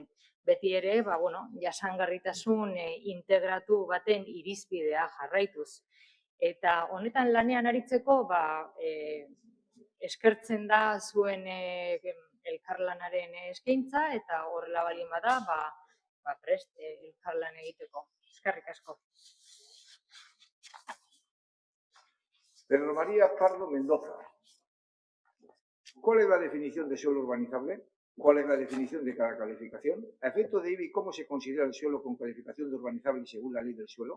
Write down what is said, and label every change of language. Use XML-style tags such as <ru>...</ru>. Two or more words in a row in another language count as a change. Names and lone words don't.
<eu>Beti ere, jasangarritasun integratu baten irizpidea jarraituz. Eta honetan lanean aritzeko, eskertzen da zuen elkarlanaren eskaintza eta horrela balin bada, prest elkarlan egiteko. Eskerrik asko. Pedro María Pardo Mendoza.</eu> <es>¿Cuál es la definición de suelo urbanizable? ¿Cuál es la definición de cada calificación? A efecto de IBI, ¿cómo se considera el suelo con calificación de urbanizable según la ley del suelo?</es>